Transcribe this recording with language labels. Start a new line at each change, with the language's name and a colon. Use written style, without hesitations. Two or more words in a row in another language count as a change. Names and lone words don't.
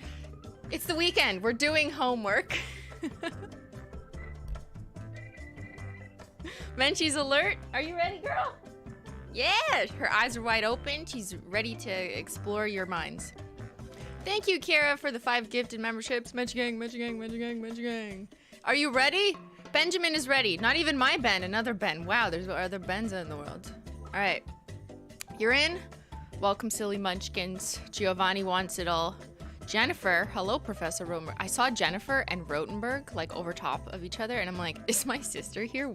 English: It's the weekend. We're doing homework. Menchie's alert. Are you ready, girl? Yeah, her eyes are wide open. She's ready to explore your minds. Thank you, Kara, for the 5 gifted memberships. Menchie gang, Menchie gang, Menchie gang, Menchie gang. Are you ready? Benjamin is ready. Not even my Ben, another Ben. Wow, there's other Bens in the world. All right, you're in. Welcome, silly munchkins. Giovanni wants it all. Jennifer, hello, Professor Romer. I saw Jennifer and Rotenberg like over top of each other, and I'm like, is my sister here?